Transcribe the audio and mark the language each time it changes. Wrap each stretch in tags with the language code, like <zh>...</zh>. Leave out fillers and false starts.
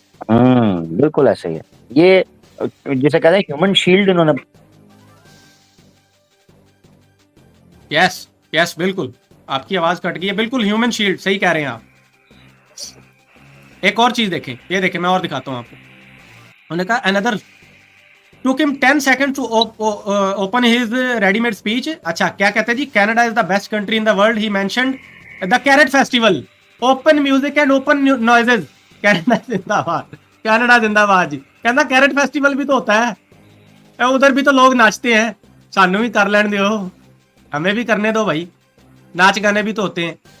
<hi>बिल्कुल ऐसे ही है। ये जिसे कहते हैं ह्यूमन शील्ड इन्होंने। यस बिल्कुल, आपकी आवाज कट गई है, बिल्कुल ह्यूमन शील्ड, सही कह रहे हैं आप। एक और चीज देखें, ये देखें मैं और दिखाता हूं आपको। उन्होंने कहा</hi> <en>Another took him 10 seconds to open his ready-made speech।</en> <hi>अच्छा क्या कहते हैं जी,</hi> <en>Canada is the best country in the world, he mentioned the carrot festival, open music and open noises,</en> <hi>Canada जिंदाबाद, कनाडा जिंदाबाद जी। कहना कैरेट फेस्टिवल भी तो होता है, उधर भी तो लोग नाचते हैं,</hi> <pa>सानू भी कर लेने दो,</pa> <hi>हमें भी करने दो भाई, नाच गाने भी तो होते हैं।</hi>